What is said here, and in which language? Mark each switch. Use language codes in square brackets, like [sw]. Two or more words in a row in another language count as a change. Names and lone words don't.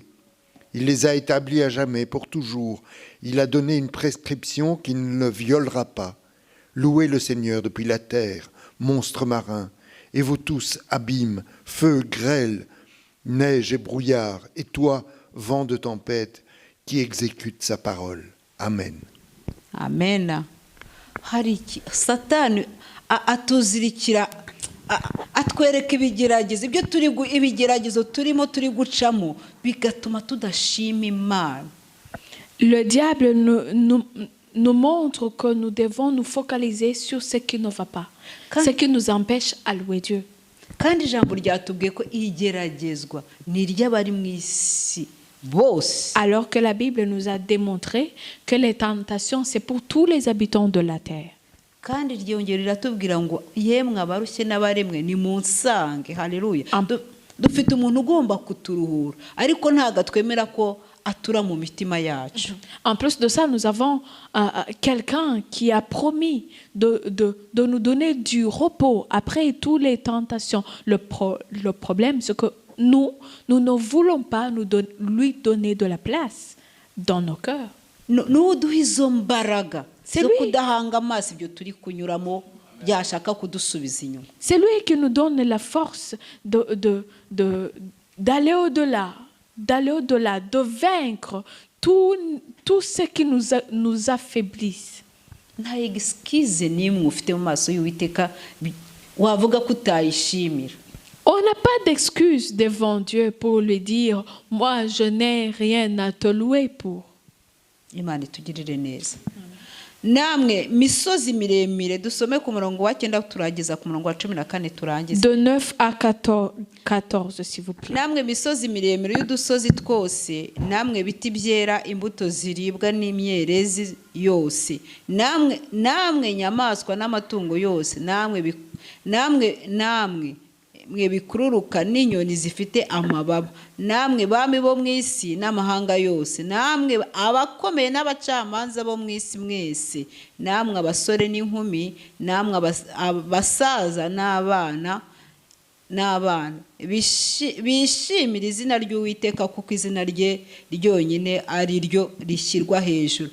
[fr] Il les a établis à jamais, pour toujours. Il a donné une prescription qu'il ne violera pas. Louez le Seigneur depuis la terre, monstres marins, et vous tous, abîmes, feu, grêle, neige et brouillard, et toi, vent de tempête, qui exécute sa parole. Amen. Amen. [rw] Hari Satani atuzirikira atwereka ibigeragezo, ibyo ibigeragezo turimo turi gucamo bigatuma tudashima Imana. [fr] Le diable nous montre que nous devons nous focaliser sur ce qui ne va pas, ce qui nous empêche à louer Dieu. [rw] Kandi ijambo ryatubwiye ko igeragezwa ni ry'abari mu isi bose. [fr] Alors que la Bible nous a démontré que les tentations, c'est pour tous les habitants de la terre. [rw] Kandi ryongera riratubwira ngo yemwe abarushye n'abaremwe ni munsange. Haleluya. Dufite umuntu ugomba kuturuhura, ariko ntago twemera ko atura mu mitima yacu. [fr] En plus de ça, nous avons quelqu'un qui a promis de nous donner du repos après toutes les tentations. Le problème, c'est que nous ne voulons pas lui donner de la place dans nos cœurs. [rw] N'uduha izo mbaraga [fr] C'est [rw] zo [fr] lui. [rw] kudahanga amaso ibyo turi kunyuramo byashaka kudusubiza inyuma. [fr] C'est lui qui nous donne la force d'aller au-delà, de vaincre tout ce qui nous affaiblisse. [rw] Nta excuse n'imwe ufite mu maso y'Uwiteka wavuga ko utayishimira. [fr] On n'a pas d'excuse devant Dieu pour lui dire « Moi, je n'ai rien à te louer pour ». [rw] Imana itugirire neza. Namwe misozi miremire, dusome ku murongo wa 9 turageza ku murongo wa 14 turangiza. [fr] De 9 à 14, s'il vous plaît. [rw] Namwe misozi miremire y'udusozi twose, namwe biti byera imbuto ziribwa n'imyerezi yose, namwe nyamaswa n'amatungo yose, namwe mwe bikururuka n'inyoni zifite amababa, namwe bami bo mu isi n'amahanga yose, namwe abakomeye n'abacamanza bo mu isi mwese, namwe abasore n'inkumi, namwe abasaza n'abana bishimira izina ry'Uwiteka, kuko izina rye ryonyine ari ryo rishyirwa hejuru.